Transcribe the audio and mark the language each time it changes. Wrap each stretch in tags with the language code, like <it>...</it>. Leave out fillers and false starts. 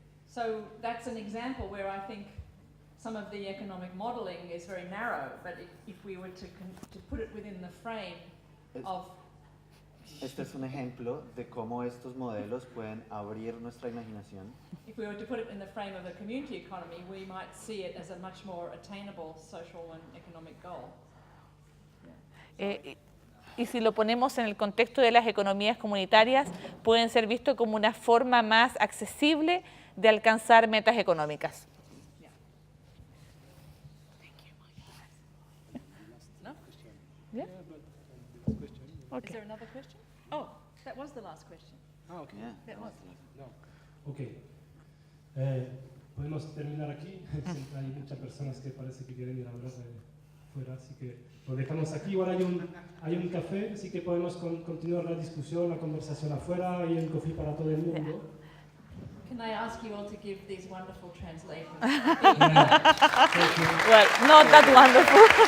<en>So that's an example where I think some of the economic modeling is very narrow, but if we were to put it within the frame of</en> <es>Este es un ejemplo de cómo estos modelos pueden abrir nuestra imaginación.</es> <en>if we were to put it in the frame of a community economy, we might see it as a much more attainable social and economic goal.</en> <es>Y si lo ponemos en el contexto de las economías comunitarias, pueden ser vistos como una forma más accesible de alcanzar metas económicas. No?</es> <en>Yeah? Is there another question? Oh, that was the last question. Ah, okay. Yeah. That was.</en> <es>Ok. Podemos terminar aquí. Siempre hay muchas personas que parece que quieren ir a hablar fuera, así que lo dejamos aquí. Ahora hay un café, así que podemos continuar la discusión, la conversación afuera. Hay un café para todo el mundo.</es> <en>Can I ask you all to give these wonderful translations? Well, not that wonderful.</en>